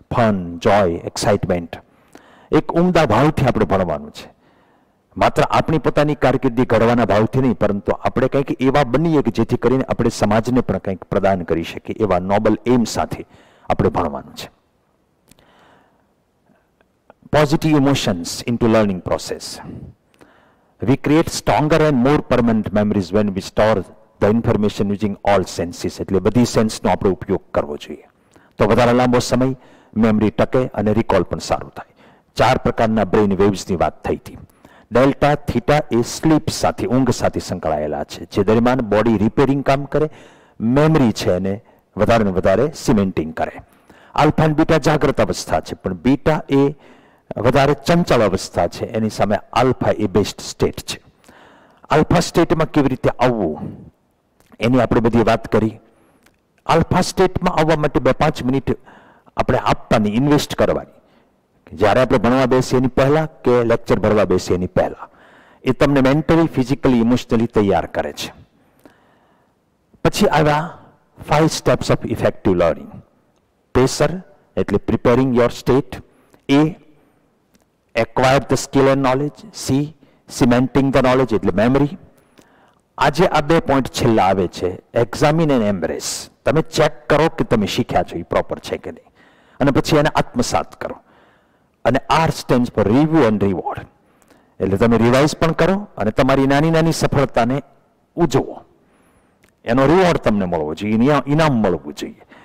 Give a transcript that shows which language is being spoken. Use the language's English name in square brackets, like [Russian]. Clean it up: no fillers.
[Gujarati] Fun, જોય, excitement, એક ઉમદા ભાવથી આપણે ભણવાનું છે. માત્ર આપણી પોતાની કારકિર્દી ઘડવાના ભાવથી નહીં, પરંતુ આપણે કંઈક એવા બનીએ કે જેથી કરીને આપણે સમાજને પણ કંઈક પ્રદાન કરી શકીએ, એવા નોબલ એમ સાથે આપણે ભણવાનું છે. [English] Positive emotions into learning process. We create stronger and more permanent memories when we store the information using all senses. [Gujarati] એટલે બધી સેન્સનો આપણે ઉપયોગ કરવો જોઈએ, તો વધારે લાંબો સમય મેમરી ટકે અને રિકોલ પણ સારું થાય. 4 પ્રકારના બ્રેઇન વેવ્સની વાત થઈ હતી. ડેલ્ટા, થીટા એ સ્લીપ સાથે, ઊંઘ સાથે સંકળાયેલા છે, જે દરમિયાન બોડી રિપેરિંગ કામ કરે, મેમરી છે એને વધારે ને વધારે સિમેન્ટિંગ કરે. આલ્ફા અને બીટા જાગ્રત અવસ્થા છે, પણ બીટા એ વધારે ચંચળ અવસ્થા છે, એની સામે આલ્ફા એ બેસ્ટ સ્ટેટ છે. આલ્ફા સ્ટેટમાં કેવી રીતે આવવું એની આપણે બધી વાત કરી. આલ્ફા સ્ટેટમાં આવવા માટે 2-5 મિનિટ આપણે આપવાની, ઇન્વેસ્ટ કરવાની. જ્યારે આપણે ભણવા બેસીએ એની પહેલા કે લેક્ચર ભરવા બેસીએ એની પહેલા, એ તમને મેન્ટલી, ફિઝિકલી, ઇમોશનલી તૈયાર કરે છે. પછી આવ્યા [English] 5 steps of effective learning. [Gujarati] Pressure એટલે [English] Preparing your state. A acquire the skill and knowledge. C, cementing the knowledge [Gujarati] એટલે મેમરી. આજે આ 2 પોઈન્ટ છેલ્લા આવે છે, [English] Examine and embrace. [Gujarati] તમે ચેક કરો કે તમે શીખ્યા છો એ પ્રોપર છે કે નહીં, અને પછી એને આત્મસાત કરો. અને [English] R stands for review and reward, [Gujarati] એટલે તમે રિવાઇઝ પણ કરો અને તમારી નાની નાની સફળતાને ઉજવો, એનો રિવોર્ડ તમને મળવો જોઈએ, ઇનામ મળવું જોઈએ.